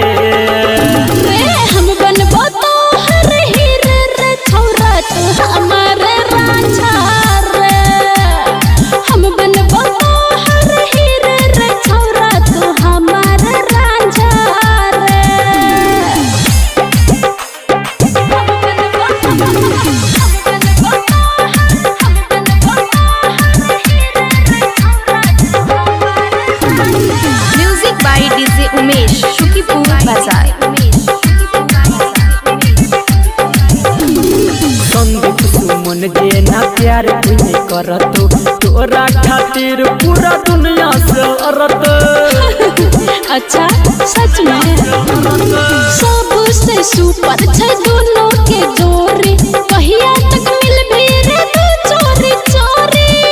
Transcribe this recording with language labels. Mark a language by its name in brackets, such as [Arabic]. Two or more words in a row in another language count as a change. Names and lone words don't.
[Maithili] रे हम बनबो तोहर हीरे रे छौरा तू हमार राजा रे हम बनबो तोहर हीरे रे छौरा तू हमार राजा रे [English] music by DJ उमेश शुकीपुर बाजार [Maithili] संदीप सुमन जे ना प्यार कोई करतो तोरा खातिर पूरा दुनिया से औरत अच्छा सच में सबसे सुपर छै दोनों के जोड़ी कहिया तक मिलबे रे तू चोरी चोरी